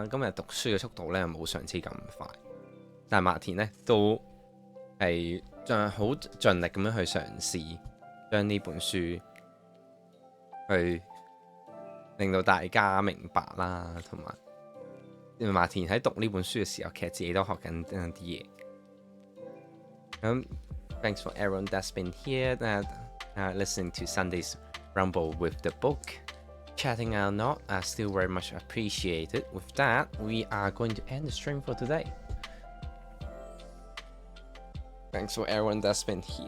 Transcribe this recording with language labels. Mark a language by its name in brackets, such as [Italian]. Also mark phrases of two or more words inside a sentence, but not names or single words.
[Cantonese] 今日讀書嘅速度咧冇上次咁快，但係麥田咧都係好盡力咁樣去嘗試將呢本書去令到大家明白啦，同埋麥田喺讀呢本書嘅時候，其實自己都學緊啲嘢。 [English] Thanks for everyone that's been here listening to Sunday's Rumble with the book.Chatting or not, I still very much appreciate it. With that, we are going to end the stream for today. Thanks for everyone that's been here.